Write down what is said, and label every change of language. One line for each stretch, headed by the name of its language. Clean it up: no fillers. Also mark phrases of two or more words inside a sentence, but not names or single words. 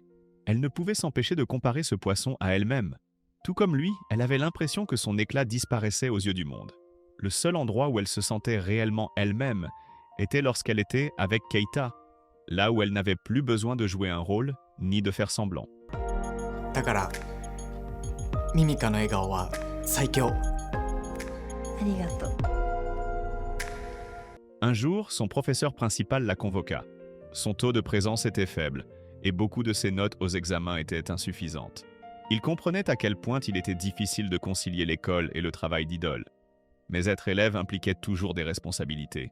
French: Elle ne pouvait s'empêcher de comparer ce poisson à elle-même. Tout comme lui, elle avait l'impression que son éclat disparaissait aux yeux du monde. Le seul endroit où elle se sentait réellement elle-même était lorsqu'elle était avec Keita, là où elle n'avait plus besoin de jouer un rôle ni de faire semblant.
Japanese: だからミミカの笑顔は最強。ありがとう。
French: Un jour, son professeur principal la convoqua. Son taux de présence était faible, et beaucoup de ses notes aux examens étaient insuffisantes. Il comprenait à quel point il était difficile de concilier l'école et le travail d'idole. Mais être élève impliquait toujours des responsabilités.